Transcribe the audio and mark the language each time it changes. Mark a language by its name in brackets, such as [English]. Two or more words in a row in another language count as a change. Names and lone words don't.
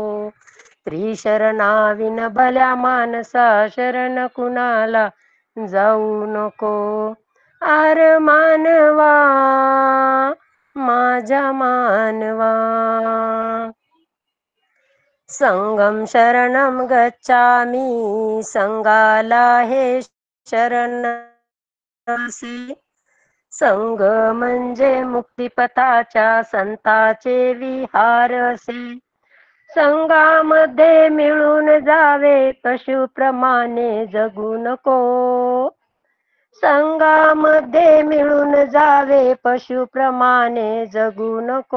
[Marathi] त्रिशरणाविन भल्या मानसा, शरण कुणाला जाऊ नको. आर मानवा माझ्या मानवा. [Pali] संगम शरणं गच्छामि, [Marathi] संगाला हे शरणसे. संग म्हणजे मुक्तिपथाच्या संताचे विहारसे. संघामध्ये मिळून जावे, पशुप्रमाणे जगू नको. संघामध्ये मिळून जावे, पशुप्रमाणे जगू नको.